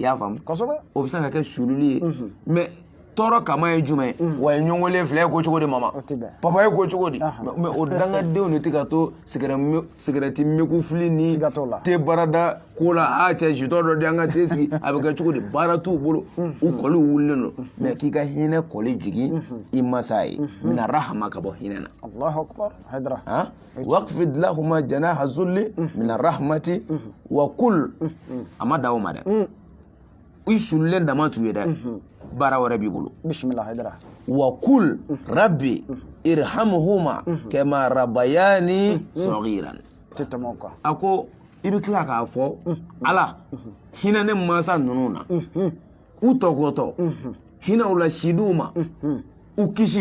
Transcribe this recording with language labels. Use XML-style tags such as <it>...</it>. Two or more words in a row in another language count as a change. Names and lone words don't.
<bm>y'a faamu o bɛ se ka kɛ sululi ye mais tɔɔrɔ kaman ye jumɛn wa ye ɲɔgɔnlen fila ye ko cogo di mama papa ye ko cogo di mais o dangadenw de tɛ ka to sigɛrɛti mekufili ni te baarada ko la a cɛ sitɔ dɔ di an ka te sigi a bɛ kɛ cogo di baara t'u bolo u kɔliw wulilen don mais k'i ka hinɛ kɔli jigin i masa ye</bm> <ar>من الرحمة</ar> <bm>ka bɔ hinɛ na</bm> <ar>الله أكبر Haidara واخفض لهما جناح الذل من الرحمة وقل</ar> <bm>a ma da o ma dɛ i sulilen dama t'u ye dɛ baara wɛrɛ b'i bolo bismillah Haidara</bm> <ar>وقل رب ارحمهما كما ربياني صغيرا</ar> <bm>a ko i bɛ tila k'a fɔ ala hinɛ ne mansa ninnu na u tɔgɔtɔ hinɛ u la sidiw ma u</bm>